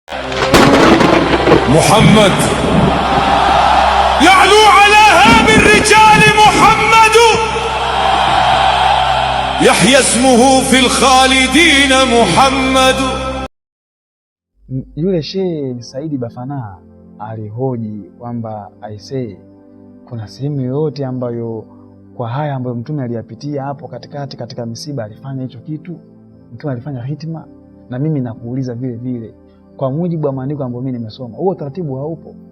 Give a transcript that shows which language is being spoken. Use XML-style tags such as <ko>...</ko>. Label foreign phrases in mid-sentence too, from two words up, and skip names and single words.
<ar>محمد يعلو على هام الرجال محمد يحيى اسمه في الخالدين محمد.</ar> <sw>Yule Sheikh Saidi Bafana alihoji kwamba aisee, kuna sehemu yoyote ambayo kwa haya ambayo mtume aliyapitia hapo katikati katika misiba alifanya hicho kitu? Mtume alifanya hitima? Na mimi nakuuliza vile vile, kwa mujibu wa maandiko ambayo mimi nimesoma, huo taratibu haupo.</sw>